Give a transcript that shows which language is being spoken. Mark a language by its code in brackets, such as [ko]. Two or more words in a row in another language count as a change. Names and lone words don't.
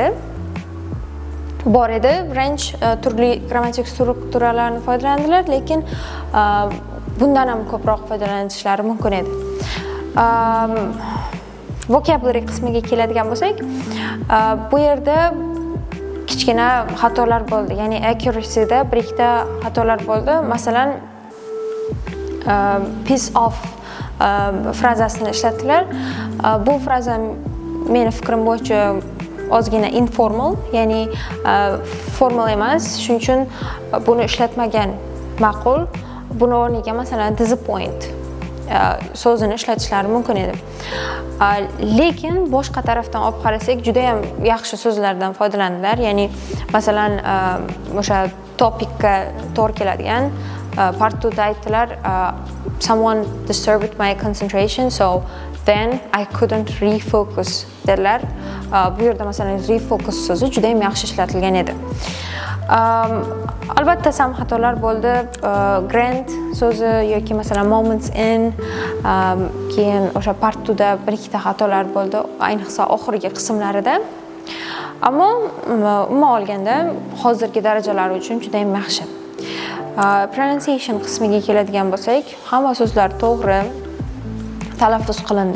[uz] Bor edi, range turli grammatik strukturalarni foydalandilar, lekin bundan ham ko'proq foydalanishlari mumkin edi. Vocabulary qismiga keladigan bo'lsak, bu yerda kichkina xatolar bo'ldi. Ya'ni accuracy'da bir ikkita xatolar bo'ldi. Masalan, [en] piece of [uz] frazasini ishlatdilar. Bu fraza meni fikrim bo'yicha ozgina informal, ya'ni formal emas, shuning uchun buni ishlatmagan ma'qul. Buni o'rniga masalan disappoint so'zini ishlatishlari mumkin edi. Lekin boshqa tarafdan olib qarasak, juda ham yaxshi so'zlardan foydalandilar. Ya'ni masalan, o'sha topikka to'g'ri keladigan part 2 da aytdilar, [en] someone disturbed my concentration, so then I couldn't refocus dedilar. [uz] Bu yerda masalan refocus so'zi juda ham yaxshi ishlatilgan edi. Albatta ham xatolar bo'ldi. Grand so'zi yoki masalan [en] moments in, [uz] keyin o'sha part 2 da bir ikkita xatolar bo'ldi, ayniqsa oxirgi qismlarida. Ammo umuman olganda hozirgi darajalari uchun juda ham yaxshi. Pronunciation qismiga keladigan bo'lsak, hamma so'zlar to'g'ri talaffuz qilindi.